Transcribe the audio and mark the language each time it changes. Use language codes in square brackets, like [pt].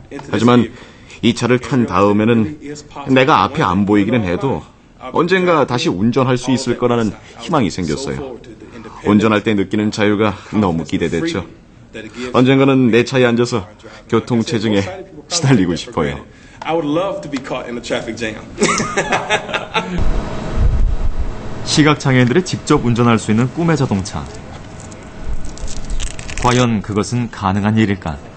[ko] 하지만 이 차를 탄 다음에는 내가 앞이 안 보이기는 해도 언젠가 다시 운전할 수 있을 거라는 희망이 생겼어요. 운전할 때 느끼는 자유가 너무 기대됐죠. 언젠가는 내 차에 앉아서 교통체증에 시달리고 싶어요. [en] I would love to be caught in a traffic jam. [ko] 시각장애인들이 직접 운전할 수 있는 꿈의 자동차. 과연 그것은 가능한 일일까?